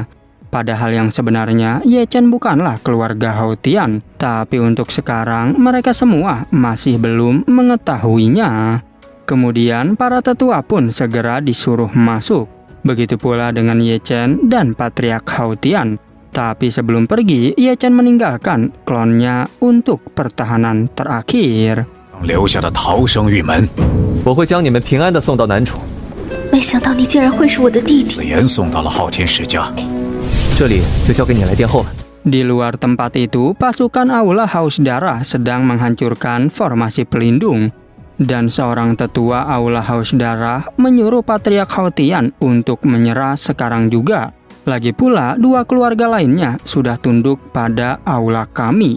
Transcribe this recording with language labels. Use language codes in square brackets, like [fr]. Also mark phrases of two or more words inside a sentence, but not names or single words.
[id] Padahal yang sebenarnya Ye Chen bukanlah keluarga Hou Tian, tapi untuk sekarang mereka semua masih belum mengetahuinya. Kemudian para tetua pun segera disuruh masuk. Begitu pula dengan Ye Chen dan Patriark Hou Tian. Tapi sebelum pergi, Ye Chen meninggalkan klonnya untuk pertahanan terakhir. [zh] 留下的逃生玉门，我会将你们平安地送到南楚。没想到你竟然会是我的弟弟。紫妍送到了昊天世家。这里就交给你来殿后了。 [id] Di luar tempat itu, pasukan Aula Haus Darah sedang menghancurkan formasi pelindung. Dan seorang tetua Aula Haus Darah menyuruh Patriark Hou Tian untuk menyerah sekarang juga. Lagi pula, dua keluarga lainnya sudah tunduk pada aula kami.